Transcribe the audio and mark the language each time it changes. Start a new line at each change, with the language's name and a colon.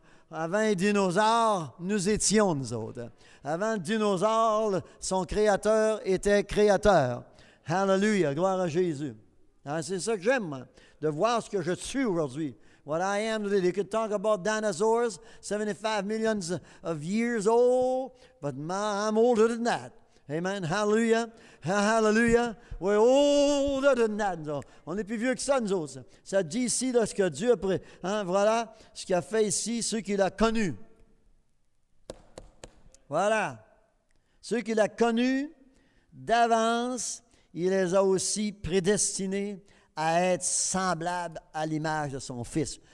French: Avant les dinosaures, nous étions, nous autres. Avant le dinosaure, son créateur était créateur. Hallelujah, gloire à Jésus. Alors, c'est ça que j'aime, moi, de voir ce que je suis aujourd'hui.
English: What I am today. They could talk about dinosaurs, 75 millions of years old, but I'm older than that. Amen. Hallelujah. Hallelujah. We're older than that.
French: On est plus vieux que ça, nous autres. Ça dit ici là, ce que Dieu a pris. Voilà ce qu'il a fait ici, ceux qu'il a connus. Voilà. Ceux qu'il a connus d'avance, il les a aussi prédestinés à être semblable à l'image de son Fils.